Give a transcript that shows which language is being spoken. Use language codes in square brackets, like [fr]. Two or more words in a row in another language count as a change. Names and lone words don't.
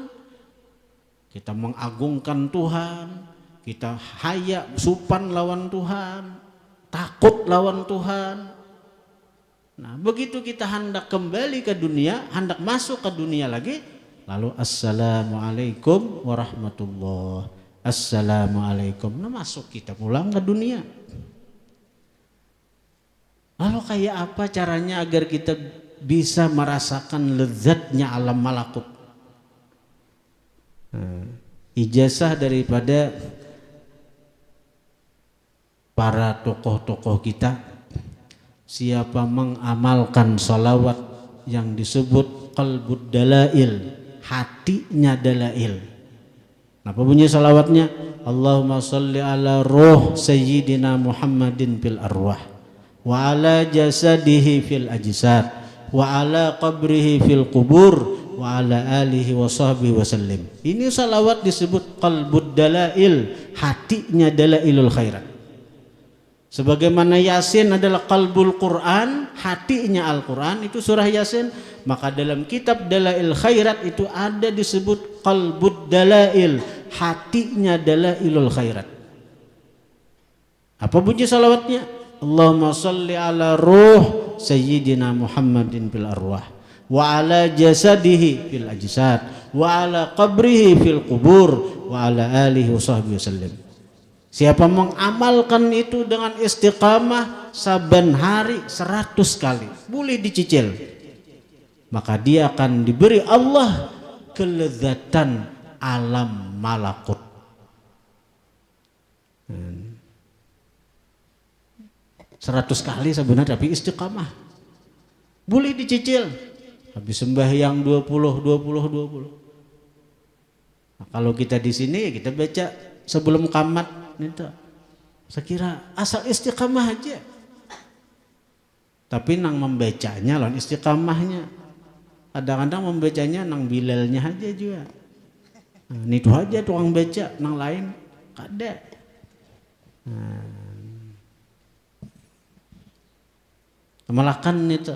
[bjn] Kita mengagungkan Tuhan, kita haya supan lawan Tuhan, takut lawan Tuhan. [id] Nah, begitu kita hendak kembali ke dunia, hendak masuk ke dunia lagi, lalu [ar] السلام عليكم ورحمة الله, [id] assalamualaikum. Nah, masuk kita pulang ke dunia. Lalu kayak apa caranya agar kita bisa merasakan lezatnya alam malakut? Ijazah daripada para tokoh-tokoh kita, siapa mengamalkan salawat yang disebut [ar] qalbud dalail, [id] hatinya dalail. Apa bunyi salawatnya? [ar] اللهم صل على روح سيدنا محمد في الأرواح, وعلى جسده في الأجساد، وعلى قبره في القبور، وعلى آله وصحبه وسلم. [id] Ini salawat disebut [ar] qalbud dalail, [id] hatinya [ar] dalailul khairat. [id] Sebagaimana Yasin adalah [ar] qalbul Quran, [id] hatinya Al-Quran, itu surah Yasin, maka dalam kitab Dalail Khairat itu ada disebut [ar] qalbud dalail, [id] hatinya [ar] dalailul khairat. [id] Apa bunyi salawatnya? [ar] اللهم صل على روح سيدنا محمد في الأرواح, وعلى جسده في الأجساد، وعلى قبره في القبور، وعلى آله وصحبه وسلم. [id] Siapa mengamalkan itu dengan istiqamah saban hari 100 kali, boleh dicicil, maka dia akan diberi Allah kelezatan alam malakut. 100 kali sebenarnya, tapi istiqamah boleh dicicil. Habis sembahyang 20. Nah, kalau kita di sini kita baca sebelum qamat itu, saya kira asal istiqamah aja. [bjn] Tapi nang membacanya lawan istiqamahnya. Kadang-kadang membacanya nang bilalnya aja juga. Nah, itu aja tukang baca, nang lain kada. Amalakan itu.